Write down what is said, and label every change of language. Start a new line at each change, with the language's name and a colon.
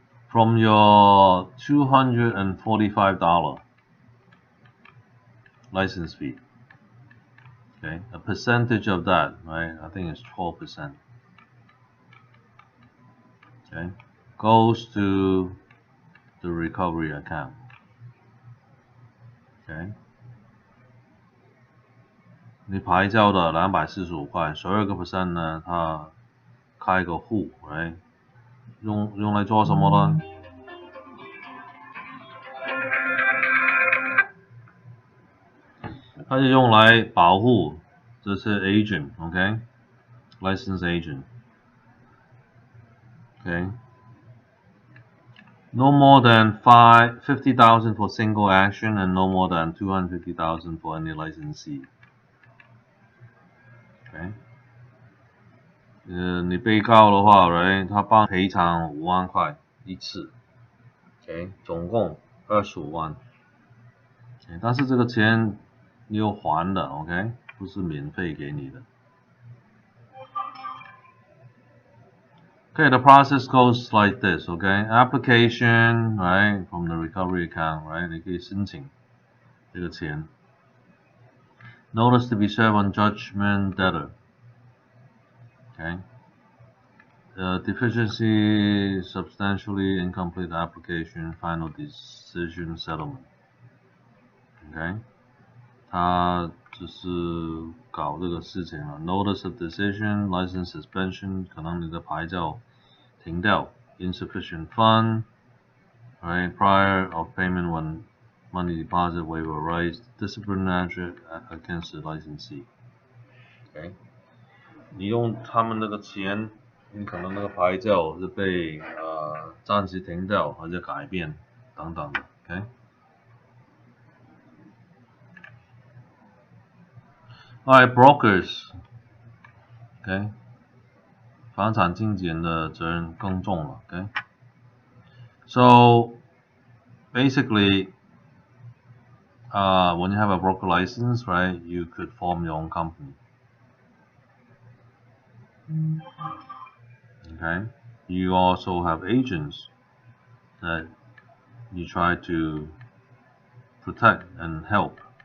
English: From your $245 license fee, okay? A percentage of that, right? I think it's 12%. Okay, goes to the recovery account. Okay.
Chinese: 你牌照的245块，12% 呢，它开个户，right？用来做什么呢？它是用来保护这些 agent，OK？ License agent。
English: Okay. No more than 50,000 for single action and no more than 250,000 for any licensee. Okay.
Chinese: 你被告的话 ，right， 他帮赔偿5万块一次 ，OK， 总共25万。 Okay， 但是这个钱你有还的 ，OK， 不是免费给你的。
English: Okay, the process goes like this, okay? Application, right, from the recovery account, right?
Chinese: 你可以申请这个钱。
English: Notice to be served on judgment debtor. Okay. Deficiency, substantially incomplete application, final decision, settlement.
Chinese: Okay. 他就是搞这个事情了。
English: Notice of decision, license suspension,
Chinese: 可能你的牌照停掉。
English: Insufficient fund, right? Prior of payment when money deposit waiver rights, disciplinary against the licensee. Okay.
Chinese: 你用他们那个钱，你可能那个牌照是被暂时停掉或者改变等等的。
English: Okay. Alright, brokers. Okay.
Chinese: 房产经纪人的责任更重了。
English: Okay. So basically, when you have a broker license, right, you could form your own company. Okay. You also have agents that you try to protect and help.